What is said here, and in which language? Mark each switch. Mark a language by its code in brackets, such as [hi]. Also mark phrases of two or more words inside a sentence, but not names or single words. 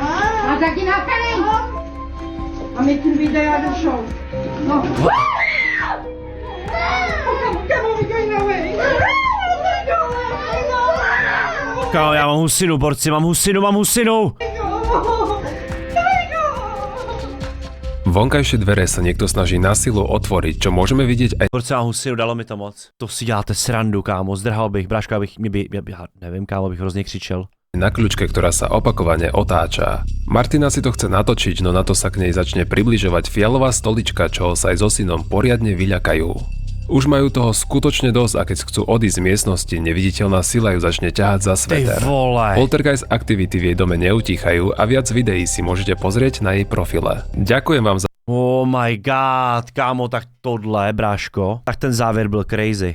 [cs] Kámo, já mám husinu, borci, mám husinu. [sk] Vonkajšie dvere sa niekto snaží na silu otvoriť, čo môžeme vidieť aj [cs] Borci, mám husinu, dalo mi to moc. To si děláte srandu, kámo, zdrhal bych, bráška, já nevím, kámo, bych hrozně křičel. [sk] na kľúčke, ktorá sa opakovane otáča. Martina si to chce natočiť, no na to sa k nej začne približovať fialová stolička, čoho sa aj so synom poriadne vyľakajú. Už majú toho skutočne dosť a keď chcú odísť z miestnosti, neviditeľná sila ju začne ťahať za sveter. Poltergeist aktivity v jej dome neutíchajú a viac videí si môžete pozrieť na jej profile. Ďakujem vám za... [en] Oh my god, [cs] kámo, tak tohle, bráško, tak ten závěr byl crazy.